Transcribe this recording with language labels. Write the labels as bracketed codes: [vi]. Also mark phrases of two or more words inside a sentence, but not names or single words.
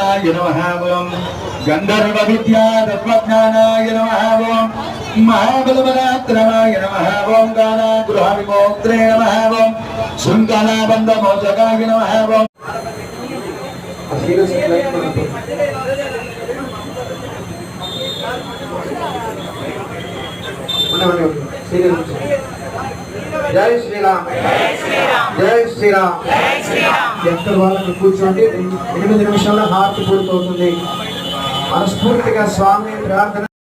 [sa] नमः ओम गंधर्व विद्या तत्वज्ञानाय नमः ओम महाबलपराक्रमाय नमः ओम गानागृह विमोक्त्रे नमः ओम शृंखलाबंध मोचकाय नमः ओम [hi] जय श्री राम जय श्री राम [te] ఎక్కడ వాళ్ళకి కూర్చోండి 8 నిమిషాల హారతి పూర్తవుతుంది మనస్ఫూర్తిగా స్వామిని ప్రార్థన